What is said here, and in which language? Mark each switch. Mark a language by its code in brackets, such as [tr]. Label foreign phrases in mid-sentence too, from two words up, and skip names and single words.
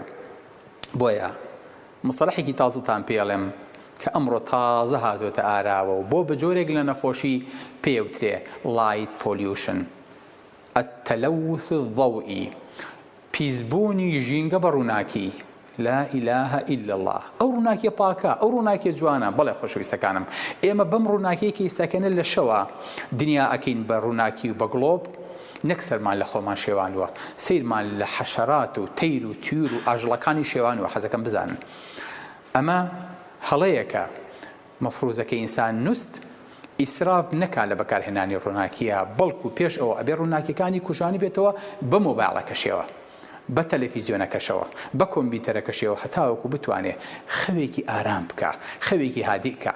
[ckb] بۆیە مستەلەحێکی تازەتان پێڵێم کە ئەمڕۆ تازە هاتوۆتە ئاراوە و بۆ بە جۆرێک لە نەخۆشی پێوترێ [en] light pollution, [ar] التلوث الضوئي، [ckb] پیسبوونی ژینگە بە ڕووناکی. [ar] لا إله إلا الله. [ckb] ئەو ڕووناکیە پاکە، ئەو ڕووناکیە جوانە. بەڵێ خۆشەویستەکانم، ئێمە بەم ڕووناکیەکی سەکەنە لە شەوە دنیا ئەکەین بە ڕووناکی و بە گڵۆب، نەک سەرمان لە خۆمان شێوانوە، سیرمان لە حەشەرات و تەیر و تیور و ئاژەڵەکانی شێوانوە. حەزەکەم بزانن ئەمە هەڵەیەکە مەفروزەکە ئینسان نووست ئیسراف نەکا لە بەکارهێنانی ڕووناکیە، بەڵکو پێش ئەوە ئەبێ ڕووناکیەکانی کوژانی بێتەوە بە مۆبایڵەکەشەوە، بە تەلەڤیزیۆنەکەشەوە، بە کۆمپیوتەرەکەشەوە، هەتاوەکو بتوانێ خەوێکی ئارام بکە، خەوێکی هادی بکە.